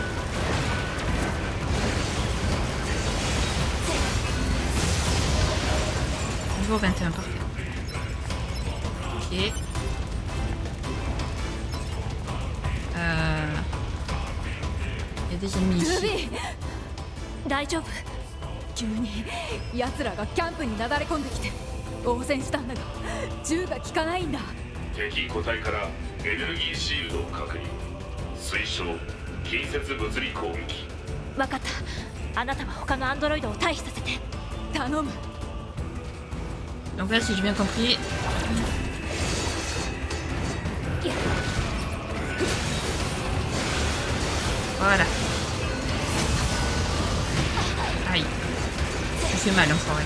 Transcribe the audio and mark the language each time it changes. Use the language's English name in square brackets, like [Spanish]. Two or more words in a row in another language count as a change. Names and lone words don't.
[French] Niveau 21, parfait. Ok. Il y a des ennemis ici. [Japanese] 大丈夫。急に奴らがキャンプになだれ込んできて応戦したんだが銃が効かないんだ。敵個体からエネルギーシールドを確認。推奨近接物理攻撃。分かった。あなたは他のアンドロイドを退避させて。頼む。 [French] Donc là, si j'ai bien compris... Voilà. fait mal, enfoiré.